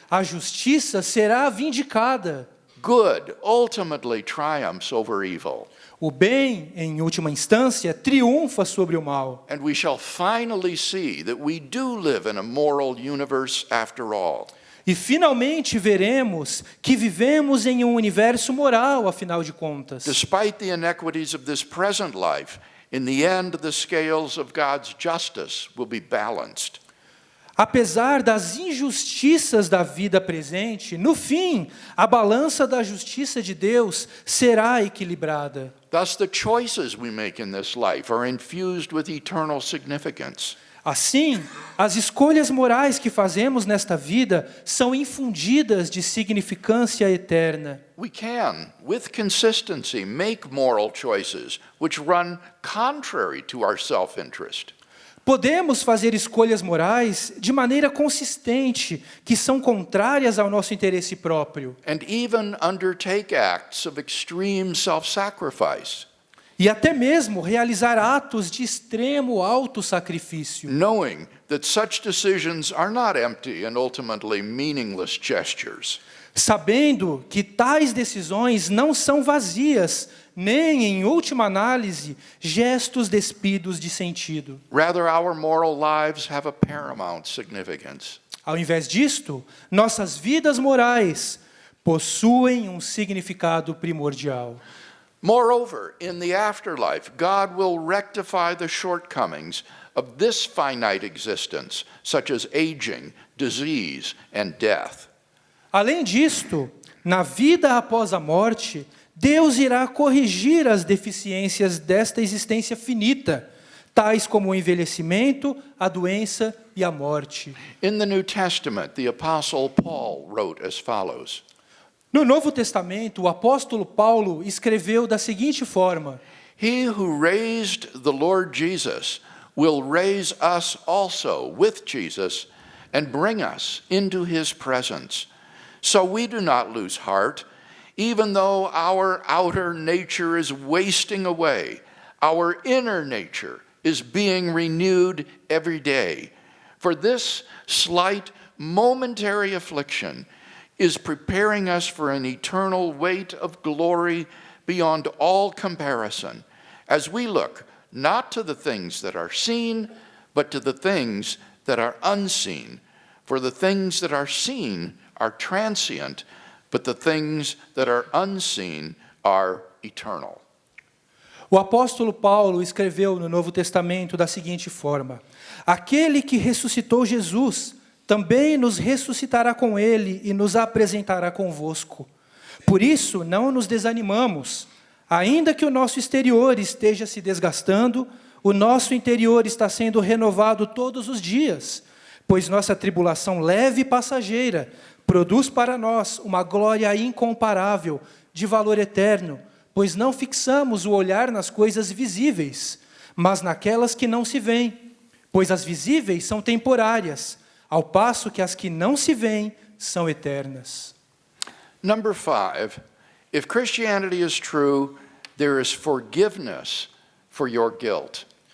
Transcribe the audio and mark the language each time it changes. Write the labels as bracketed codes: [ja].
[pt] A justiça será vindicada. [en] Good ultimately triumphs over evil. [pt] O bem, em última instância, triunfa sobre o mal. [en] And we shall finally see that we do live in a moral universe after all. [pt] E finalmente veremos que vivemos em um universo moral, afinal de contas. [en] Despite the inequities of this present life, in the end the scales of God's justice will be balanced. [pt] Apesar das injustiças da vida presente, no fim, a balança da justiça de Deus será equilibrada. [en] Thus the choices we make in this life are infused with eternal significance. [pt] Assim, as escolhas morais que fazemos nesta vida são infundidas de significância eterna. [en] We can, with consistency, make moral choices which run contrary to our self-interest. [pt] Podemos fazer escolhas morais de maneira consistente, que são contrárias ao nosso interesse próprio. [en] And even undertake acts of extreme self-sacrifice, [pt] E até mesmo realizar atos de extremo autossacrifício, [en] knowing that such decisions are not empty and ultimately meaningless gestures. [pt] sabendo que tais decisões não são vazias, nem, em última análise, gestos despidos de sentido. [en] Rather, our moral lives have a paramount significance. [pt] Ao invés disto, nossas vidas morais possuem um significado primordial. [en] Moreover, in the afterlife, God will rectify the shortcomings of this finite existence, such as aging, disease, and death. [pt] Além disto, na vida após a morte, Deus irá corrigir as deficiências desta existência finita, tais como o envelhecimento, a doença e a morte. [en] In the New Testament, the Apostle Paul wrote as follows: [pt] No Novo Testamento, o apóstolo Paulo escreveu da seguinte forma: [en] He who raised the Lord Jesus will raise us also with Jesus and bring us into his presence. So we do not lose heart, even though our outer nature is wasting away, our inner nature is being renewed every day. For this slight momentary affliction is preparing us for an eternal weight of glory beyond all comparison, as we look not to the things that are seen, but to the things that are unseen. For the things that are seen are transient, but the things that are unseen are eternal. [pt] O apóstolo Paulo escreveu no Novo Testamento da seguinte forma: Aquele que ressuscitou Jesus também nos ressuscitará com ele e nos apresentará convosco. Por isso, não nos desanimamos. Ainda que o nosso exterior esteja se desgastando, o nosso interior está sendo renovado todos os dias, pois nossa tribulação leve e passageira produz para nós uma glória incomparável, de valor eterno, pois não fixamos o olhar nas coisas visíveis, mas naquelas que não se veem, pois as visíveis são temporárias, ao passo que as que não se veem são eternas. [en] Number 5, if Christianity is true, there is forgiveness for your guilt.